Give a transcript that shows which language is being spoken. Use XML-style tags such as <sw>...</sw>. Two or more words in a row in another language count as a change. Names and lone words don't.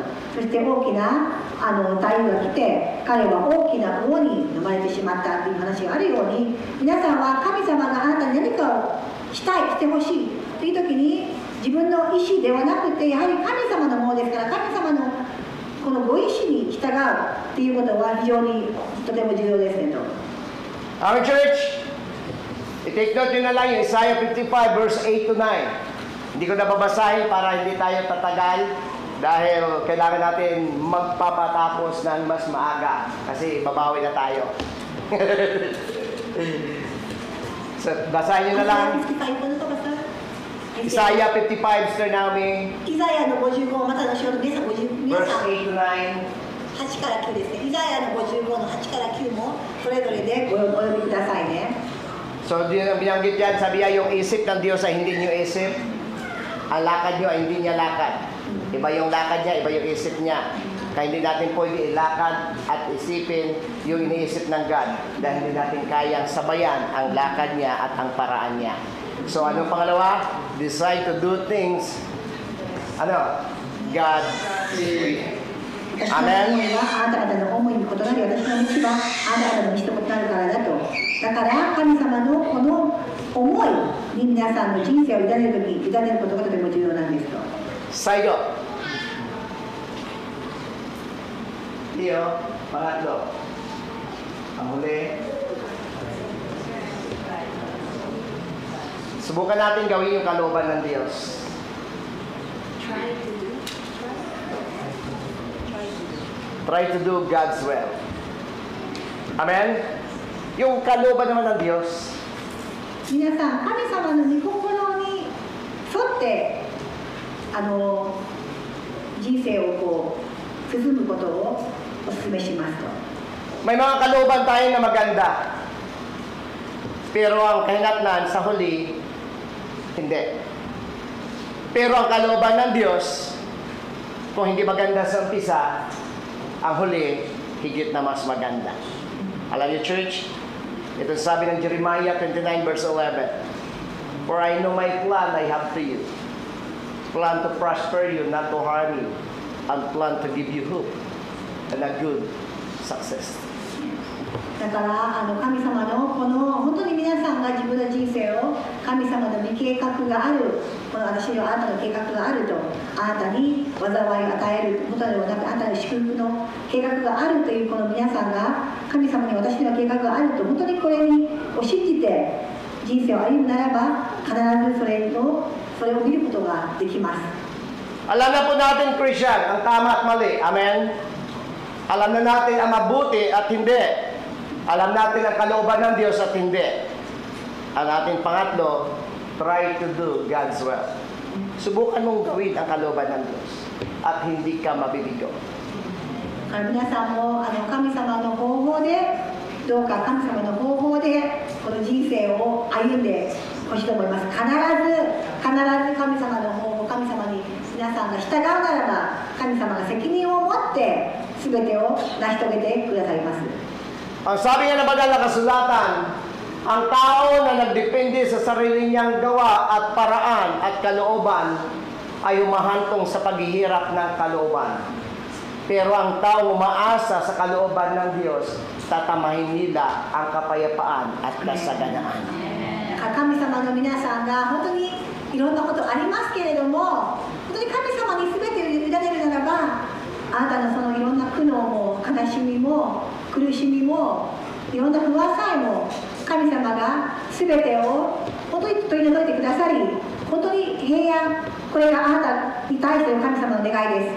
<ja>そして大きな台風が来て、彼は大きな魚に飲まれてしまったという話があるように、皆さんは神様があなたに何かをしたい、してほしいという時に、自分の意思ではなくて、やはり神様のものですから、神様のこのご意思に従うということは非常にとても重要ですねと。</ja> <en>Our church,</en> <tl>i-take note nyo na lang yung Isaiah 55</tl> <en>verse 8 to 9.</en> <tl>Hindi ko na babasahin para hindi tayo tatagal dahil kailangan natin magpapatapos ng mas maaga kasi babawi na tayo. So, basahin nyo na lang.</tl> <en>Isaiah 55, Sir Naomi.</en> <ja>イザヤの55、またの書の皆さん</ja> <en>Verse 8 to 9.</en> <ja>8 から9ですね。イザヤの55の8から9もそれぞれでお読みくださいね。</ja> <tl>So, binanggit yan, sabi niya, yung isip ng Diyos ay hindi niyo isip. Ang lakad niyo ay hindi niya lakad. Iba yung lakad niya, iba yung isip niya. Kaya hindi natin pwede ilakad at isipin yung iniisip ng God. Dahil hindi natin kayang sabayan ang lakad niya at ang paraan niya. So, anong pangalawa?</tl> <en>Decide to do things. God will.</en> <ja>私の思いはあなた方の思いに異なり、私の道はあなた方の道と異なるからだと。だから神様のこの思いに皆さんの人生を委ねるとき、委ねることがとても重要なんですと。最後。いいよ。pangatlo.</ja> <tl>Ang huli. Subukan natin gawin yung kalooban ng Diyos.</tl> <en>Try to do God's will. Amen?</en> <tl>Yung kalooban naman ng Diyos,</tl> <ja>皆さん、神様の御心に沿って人生をこう進むことをお勧めしますと。</ja> <tl>may mga kalooban tayo na maganda. Pero ang kahinatnan sa huli, hindi. Pero ang kalooban ng Diyos, kung hindi maganda sa umpisa, ang huli, higit na mas maganda. Alam niyo, church, ito sabi ng Jeremiah 29 verse 11.</tl> <en>For I know my plan I have to you. Plan to prosper you, not to harm you. And plan to give you hope and a good success.</en> <ja>だから神様のこの本当に皆さんが自分の人生を神様の御計画がある、この私のあなたの計画があると、あなたに災いを与えることではなく、あなたの祝福の計画があるというこの皆さんが神様に私の計画があると本当にこれを信じて人生を歩むならば、必ずそれを見ることができます。</ja> <tl>Alam na po natin, Christian, ang tama at mali. Amen? Alam na natin ang mabuti at hindi. Alam natin ang kalooban ng Diyos at hindi. Ang ating pangatlo,</tl> <en>try to do God's will.</en> <tl>Subukan mong gawin ang kalooban ng Diyos at hindi ka mabibigo.</tl> <ja>皆さんも神様の方法でどうか神様の方法でこの人生を歩んでほしいと思います。必ず神様の方法、神様に皆さんが従うならば神様が責任を持って全てを成し遂げてくださいます。</ja> <tl>Ang sabi nga ng banal na kasulatan, ang tao na nagdepende sa sarili niyang gawa at paraan at kalooban ay humahantong sa paghihirap ng kalooban. Pero ang tao umaasa sa kalooban ng Diyos, tatamahin nila ang kapayapaan at kasaganaan.</tl> <ja>神様の皆さんが本当にいろんなことありますけれども、本当に神様に全てを委ねるならば、あなたのそのいろんな苦悩も悲しみも苦しみもいろんな不安さえも神様が全てを本当に取り除いてくださり、本当に平安、これがあなたに対しての神様の願いです。</ja>